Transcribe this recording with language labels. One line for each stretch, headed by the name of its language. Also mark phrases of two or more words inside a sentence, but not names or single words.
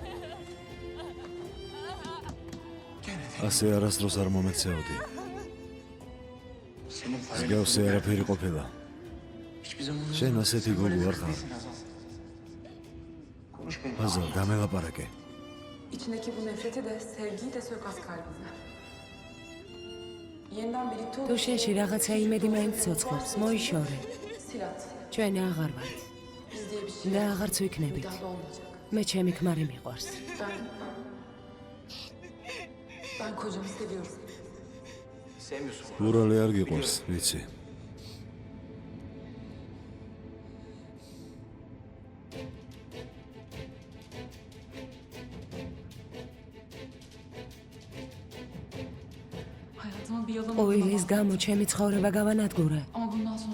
Georgian: ასე არასდროს არ მომეცეოდი. მსგავსი არაფერი ყოფილა. შენ ასეთი გული არ ხარ. Azal, გამელაპარაკე.
Turkish: İçindeki bu nefreti de, sevgiyi de sök az kalbine. Yeniden birlikte
Georgian: თუ შენში რაღაცა იმედი მაინც ცოცხლობს, მოიშორე. Silat. ჩვენ აღარ ვართ
Turkish: Biz diye bir şey
Georgian: და აღარც ვიქნებით.
Turkish: daha olmayacak.
Georgian: მე ჩემი ქმარი მიყვარს.
Turkish: Ben kocamı seviyorum.
Georgian: ურალი არ გიყვარს, ვიცი.
Turkish: Hayatıma bir yalan
Georgian: ოილის გამო ჩემი ცხოვრება გავანადგურე,
Turkish: Ama bundan sonra